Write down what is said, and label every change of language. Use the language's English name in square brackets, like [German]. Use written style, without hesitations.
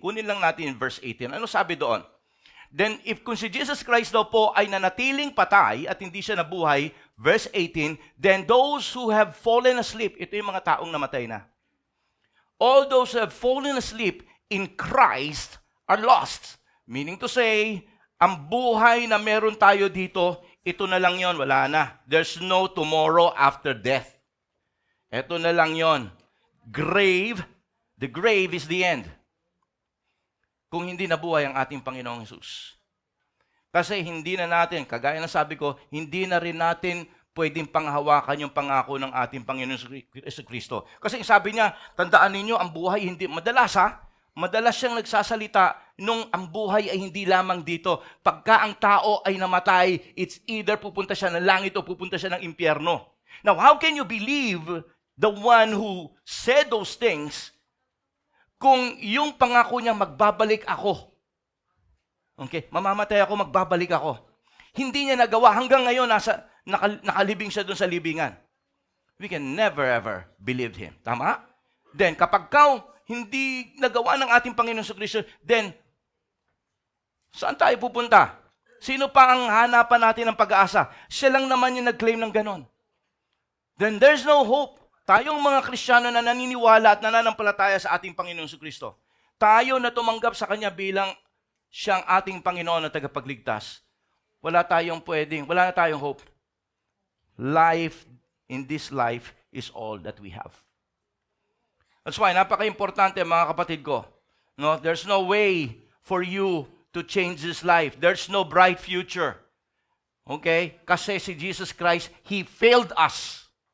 [Filipino] Kunin lang natin yung verse 18. Ano sabi doon? Then, kung si Jesus Christ daw po ay nanatiling patay at hindi siya nabuhay, verse 18, then those who have fallen asleep, ito yung mga taong namatay na. [English] All those who have fallen asleep in Christ are lost. [Filipino] Meaning to say, ang buhay na meron tayo dito, ito na lang yon, wala na. [English] There's no tomorrow after death. Ito na lang yon. The grave is the end. [Filipino] Kung hindi nabuhay ang ating Panginoong Hesus. Kasi hindi na natin, kagaya ng sabi ko, hindi na rin natin pwedeng panghawakan yung pangako ng ating Panginoong Jesucristo. Kasi sabi niya, tandaan ninyo, ang buhay hindi, madalas siyang nagsasalita nung ang buhay ay hindi lamang dito. Pagka ang tao ay namatay, it's either pupunta siya ng langit o pupunta siya ng impyerno. [English] Now, how can you believe the one who said those things kung yung pangako niya, magbabalik ako? [Filipino] Okay, mamamatay ako, magbabalik ako. Hindi niya nagawa. Hanggang ngayon, nakalibing siya doon sa libingan. [English] We can never ever believe him. [Filipino] Tama? Then, kapag hindi nagawa ng ating Panginoon sa Kristo, then, saan tayo pupunta? Sino pa ang hanapan natin ng pag-asa? Siya lang naman yung nag-claim ng ganon. Then, there's no hope. Tayong mga Kristiyano na naniniwala at nananampalataya sa ating Panginoon Jesucristo, tayo na tumanggap sa Kanya bilang siyang ating Panginoon na tagapagligtas, wala na tayong hope. [English] Life, in this life, is all that we have. [Filipino] That's why, napaka-importante mga kapatid ko. No? [English] There's no way for you to change this life. There's no bright future. Okay? Kasi si Jesus Christ, He failed us.